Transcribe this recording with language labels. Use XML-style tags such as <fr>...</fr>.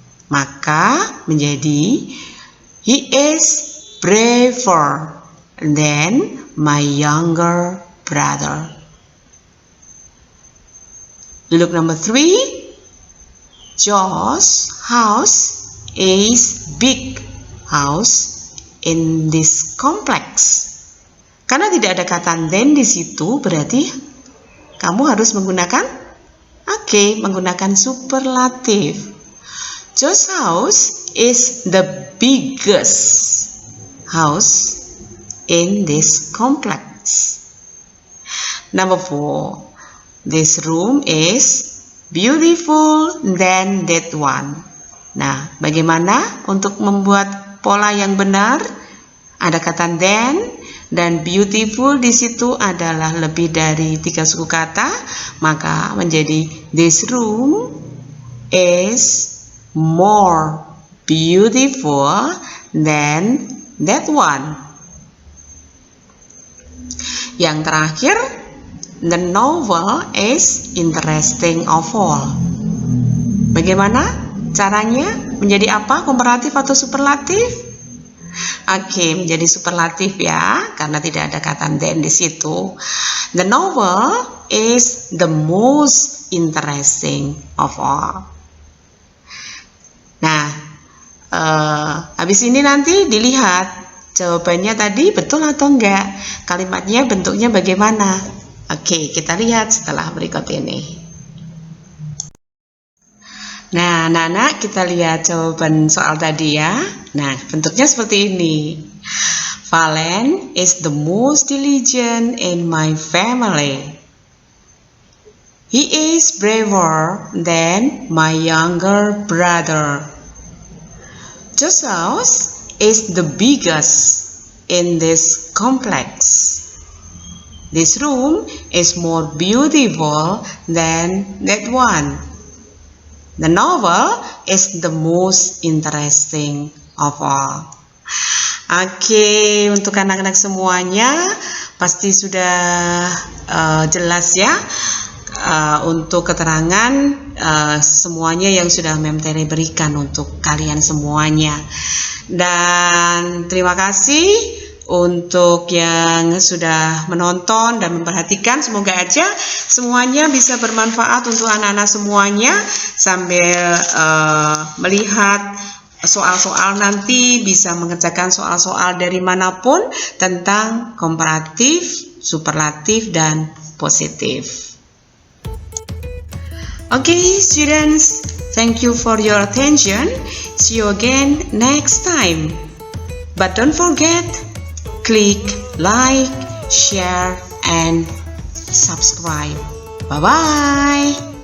<id>Maka menjadi</id> <en>he is braver than my younger brother. You look number 3. Josh's house is big house in this complex.</en> <id>Karena tidak ada kata then di situ, berarti kamu harus menggunakan menggunakan superlatif.</id> <en>Josh's house is the biggest house in this complex. Number 4. This room is beautiful than that one.</en> <id>Nah, bagaimana untuk membuat pola yang benar? Ada kata then dan beautiful di situ adalah lebih dari 3 suku kata, maka menjadi</id> <en>this room is more beautiful than that one. Yang terakhir, the novel is interesting of all.</en> <id>Bagaimana caranya? Menjadi apa? Komparatif atau superlatif? Oke, menjadi superlatif ya, karena tidak ada kata then di situ.</id> <en>The novel is the most interesting of all.</en> <id>Habis ini nanti dilihat jawabannya tadi betul atau enggak. Kalimatnya bentuknya bagaimana. Oke, kita lihat setelah berikut ini. Nah, anak-anak, kita lihat jawaban soal tadi ya. Nah, bentuknya seperti ini.</id> <en>Valen is the most diligent in my family. He is braver than my younger brother. Joseph is the biggest in this complex. This room is more beautiful than that one. The novel is the most interesting of all.</en> <id>Oke, untuk anak-anak semuanya pasti sudah jelas ya untuk keterangan semuanya yang sudah Mem Tere berikan untuk kalian semuanya. Dan terima kasih untuk yang sudah menonton dan memperhatikan. Semoga aja semuanya bisa bermanfaat untuk anak-anak semuanya sambil melihat soal-soal nanti, bisa mengerjakan soal-soal dari manapun tentang komparatif, superlatif, dan positif.</id> <en>Okay, students, thank you for your attention. See you again next time. But don't forget, click like, share, and subscribe. Bye-bye.</en>